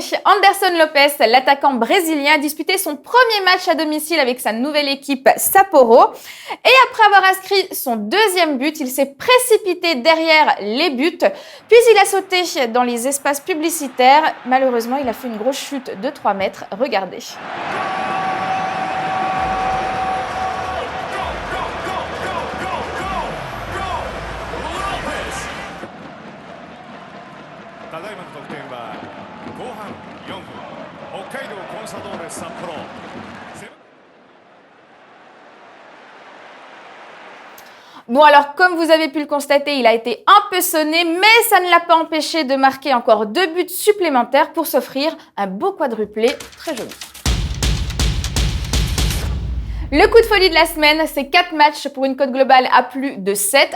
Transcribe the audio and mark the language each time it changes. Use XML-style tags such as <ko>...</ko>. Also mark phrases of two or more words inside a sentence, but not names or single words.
<fr>Anderson Lopez, l'attaquant brésilien, a disputé son premier match à domicile avec sa nouvelle équipe Sapporo. Et après avoir inscrit son 2e but, il s'est précipité derrière les buts. Puis il a sauté dans les espaces publicitaires. Malheureusement, il a fait une grosse chute de 3 mètres. Regardez.</fr> <ja>ただいまの得点は後半4分北海道コンサドーレ札幌。</ja> <fr>Bon alors, comme vous avez pu le constater, il a été un peu sonné, mais ça ne l'a pas empêché de marquer encore 2 buts supplémentaires pour s'offrir un beau quadruplé très joli. Le coup de folie de la semaine, c'est 4 matchs pour une cote globale à plus de 7.</fr>